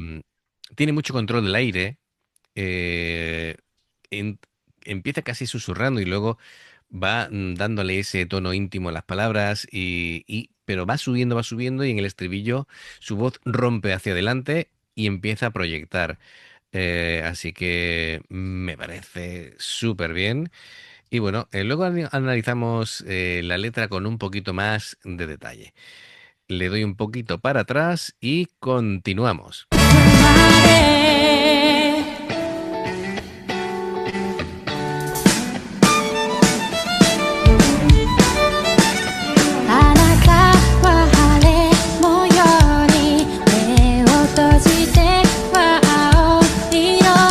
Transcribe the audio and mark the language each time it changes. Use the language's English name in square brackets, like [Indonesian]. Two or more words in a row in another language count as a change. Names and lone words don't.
[Spanish] mm, Tiene mucho control del aire, eh, en- empieza casi susurrando y luego va dándole ese tono íntimo a las palabras pero va subiendo y en el estribillo su voz rompe hacia adelante y empieza a proyectar. Así que me parece súper bien. Y bueno, luego analizamos la letra con un poquito más de detalle. Le doy un poquito para atrás y continuamos. [Japanese] あなたは晴れ模様に目を閉じては青色